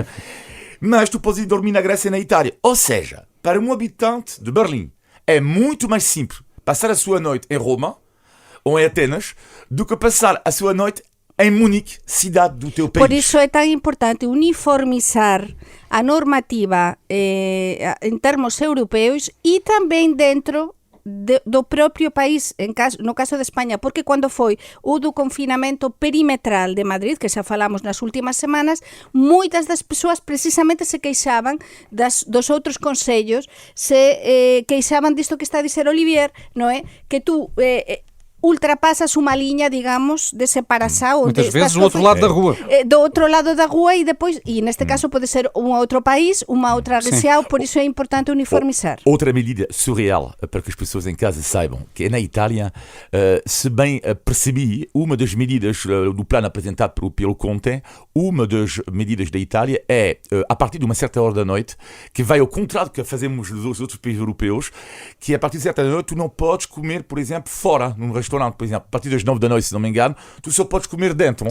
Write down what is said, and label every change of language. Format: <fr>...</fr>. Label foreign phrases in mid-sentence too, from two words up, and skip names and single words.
<pt>Mas tu podes ir dormir na Grécia e na Itália. Ou seja, para um habitante de Berlim, é muito mais simples passar a sua noite em Roma ou em Atenas do que passar a sua noite em Munique, cidade do teu país. Por isso é tão importante uniformizar a normativa em termos europeus e também dentro do próprio país,</pt> <gl>no caso de España, porque cando foi o do confinamento perimetral de Madrid, que xa falamos nas últimas semanas, moitas das persoas precisamente se queixaban dos outros consellos, se queixaban disto que está a dizer Olivier, non é? Que tú ultrapasas unha liña, digamos,</gl> <pt>de separação. Muitas vezes do outro lado da rua. Do outro lado da rua e depois, e neste caso pode ser um outro país, uma outra região, por isso é importante uniformizar. Outra medida surreal, para que as pessoas em casa saibam, que é na Itália, se bem percebi, uma das medidas do plano apresentado pelo Conte, uma das medidas da Itália é, a partir de uma certa hora da noite, que vai ao contrário do que fazemos nos outros países europeus, que a partir de certa hora da noite tu não podes comer, por exemplo, fora, num restaurante, por exemplo, a partir das 9 da noite, se não me engano, tu só podes comer dentro.</pt>